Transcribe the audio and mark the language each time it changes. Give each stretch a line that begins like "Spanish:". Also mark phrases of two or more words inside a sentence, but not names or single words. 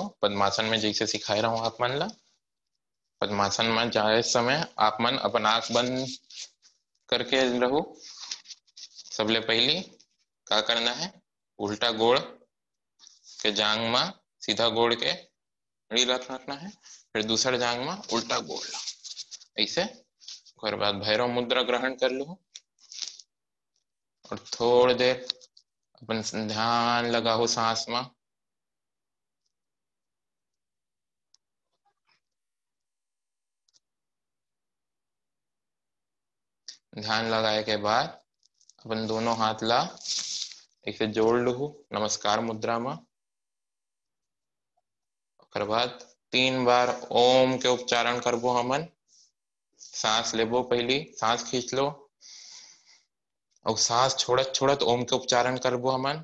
Chhattisgarhi: पद्मासन में जैसे सिखाए रहा हूँ आप मन ला, पद्मासन में जाए समय आप मन अपन आंख बंद करके रहो। सबले पहली का करना है, उल्टा गोड़ के जांग में सीधा गोड़ के री रखना है। फिर दूसरा जांग में उल्टा गोड़ ऐसे। उसके बाद भैरव मुद्रा ग्रहण कर लो और थोड़ी देर अपन ध्यान लगाओ सांस में। ध्यान लगाए के बाद अपन दोनों हाथ ला ऐसे जोड़ लो नमस्कार मुद्रा में। उसके बाद 3 बार ओम के उच्चारण करबो हमन। सांस लेबो, पहली सांस खींच लो और सांस छोड़त छोड़त ओम के उच्चारण करबो हमन।